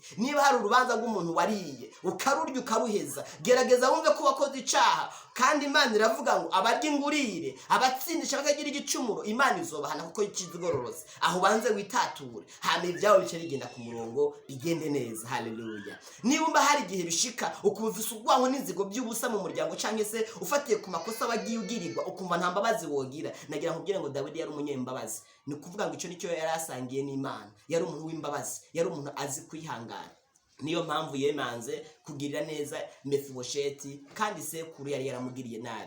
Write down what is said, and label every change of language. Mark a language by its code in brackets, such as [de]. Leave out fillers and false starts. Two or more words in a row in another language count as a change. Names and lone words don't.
[rn] Niba hari urubanza rw'umuntu wariye ukarurya ukaruheza, gerageza wumve ko wakoze icaha, kandi Imana iravuga ngo abarya ingurire, abatsindisha bakagira igicumuro, Imana izobahana kuko ikizigororotse. Aho banze witature, hama ibyawe bice bigenda ku murongo, bigende neza. Haleluya. Niba hari igihe bishika ukubufisa ubwango n'inzigo by'ubusa mu muryango, canke se ufatiye ku makosa wagiye ugirirwa ukumva nta mbabazi wogira, nagira nkubwire ngo Dawidi yari umunyembabazi. Ni ukuvuga ngo icyo nicyo yari asangiye n'Imana, yari umuntu w'imbabazi, yari umuntu azi kwihangana. Niyo mpamvu yemanze kugirira neza Mefibosheti, kandi sekuru yari yaramugiriye nabi.